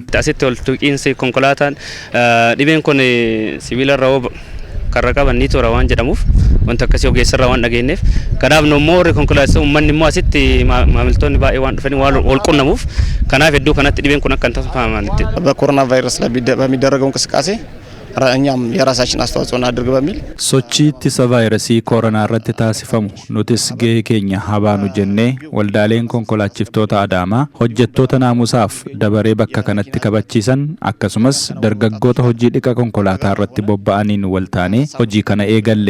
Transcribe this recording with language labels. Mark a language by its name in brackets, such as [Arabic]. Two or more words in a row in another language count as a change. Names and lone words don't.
[Oromo] Asitti ol tuqiinsi konkolaataan dhibeen kun sibiila irraa karra qaban ni tura waan jedhamuuf wanta akkasii ogeessarraa waan dhageenyeef kanaaf immoo warri konkolaachisaa uummanni immoo asitti maamiltoonni baay'ee waan dhufanii waan wal qunnamuuf kanaaf iddoo kanatti dhibeen kun akka hin taasifaman [Amharic] በኮሮና ቫይረስ ላይ በሚደረገው እንቅስቃሴ እኛም የራሳችን አስተዋጽኦ እናድርግ በሚል [Oromo] sochii ittisa vaayirasii koronaa irratti taasifamu nutis gahee keenya habaanu jennee waldaaleen konkolaachistoota Adaamaa hojjettoota naamusaaf dabaree bakka kanatti kabachiisan akkasumas dargaggoota hojii dhiqa konkolaataa irratti bobba'aniin wal taanee hojii kana eegalle.